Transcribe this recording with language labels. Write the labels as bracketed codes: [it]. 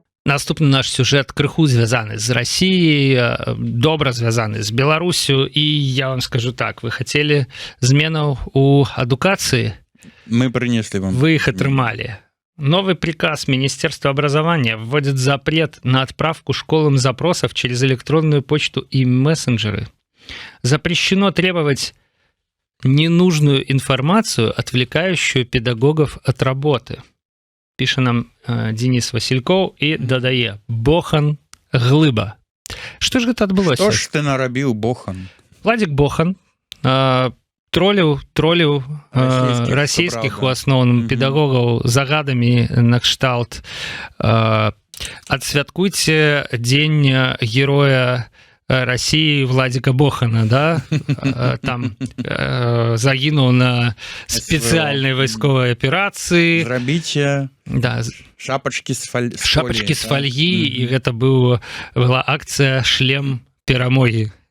[be] Наступны наш сюжэт крыху звязаны з Расіяй, добра звязаны з Беларусю, і я вам скажу так, вы хацелі зменаў у адукацыі? Мы прынеслі вам. Вы іх атрымалі. [ru] Новый приказ Министерства образования вводит запрет на отправку школам запросов через электронную почту и мессенджеры. Запрещено требовать ненужную информацию, отвлекающую педагогов от работы. [be] піша нам Денис Василькоў і дадае: Бохан глыба. Што ж гэта адбылося? Што ж ты нарабіў, Бохан? Владзік Бохан троліў расійскіх у асноўным педагогаў загадамі накшталт адсвяткуйце дзень героя России Владика Бохана, да, [ru] там загинул на специальной [be] войсковой операции. Зрабіце да. [ru] шапочки с фольги, и это была акция «Шлем перамоги».